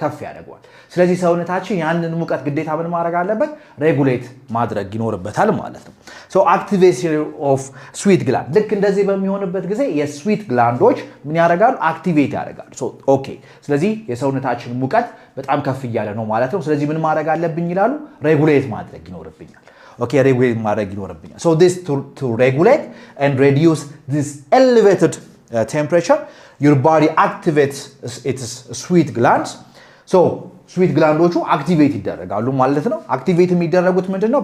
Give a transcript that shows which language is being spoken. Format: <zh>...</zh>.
<am>ከፍ ያደርገዋል። ስለዚህ ሰውነታችን ያንን ሙቀት ግዴታ ምን ማድረግ አለበት? ሬጉሌት ማድረግ ይኖርበታል ማለት ነው።</am> <en>activation of sweat gland</en> <am>ልክ እንደዚህ በሚሆንበት ጊዜ የስዊት ግላንዶች ምን ያደርጋሉ? አክቲቬት ያደርጋሉ። ኦኬ ስለዚህ የሰውነታችን ሙቀት በጣም ከፍ እያለ ነው ማለት ነው። ስለዚህ ምን ማድረግ አለብኝ ይላሉ? ሬጉሌት ማድረግ ይኖርብኛል።</am> <en>Okay, regulate</en> <am>ማድረግ ይኖርብኛል።</am> <en>this to regulate and reduce this elevated temperature, your body activates its sweat glands.</en> <am>sweat glandoቹ አክቲቬት ይደረጋሉ ማለት ነው። አክቲቬት የሚደረጉት ምንድነው?</am>